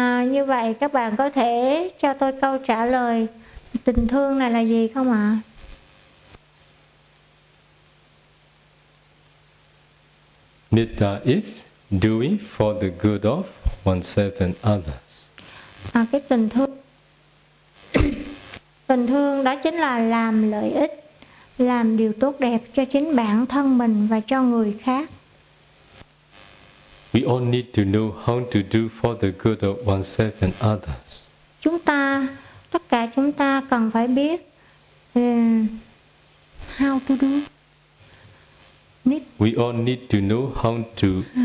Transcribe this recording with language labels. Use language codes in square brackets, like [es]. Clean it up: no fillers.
[vi] Như vậy các bạn có thể cho tôi câu trả lời tình thương này là gì không ạ? [en] Metta is doing for the good of oneself and others. [vi] Cái tình thương tình thương đó chính là làm lợi ích, làm điều tốt đẹp cho chính bản thân mình và cho người khác. [en] We all need to know how to do for the good of oneself and others. [vi] Chúng ta, tất cả chúng ta cần phải biết [en] how to do. We all need to know how to.